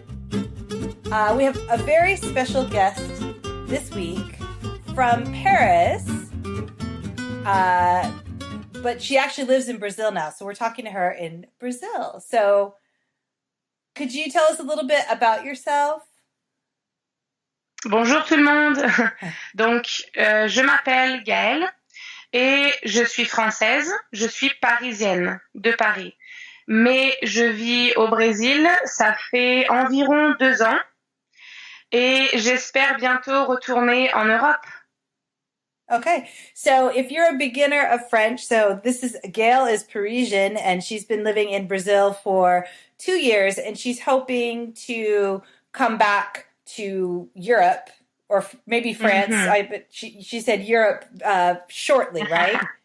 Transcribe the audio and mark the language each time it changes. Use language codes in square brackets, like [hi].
[en] We have a very special guest this week from Paris, but she actually lives in Brazil now, so we're talking to her in Brazil. So could you tell us a little bit about yourself? [fr] Bonjour tout le monde. Donc, je m'appelle Gaelle et je suis française. Je suis parisienne de Paris. Mais je vis au Brésil, ça fait environ 2 ans et j'espère bientôt retourner en Europe. [en] Okay, so if you're a beginner of French, so Gaelle is Parisian and she's been living in Brazil for 2 years and she's hoping to come back to Europe or maybe France. Mm-hmm. But she said Europe shortly, right?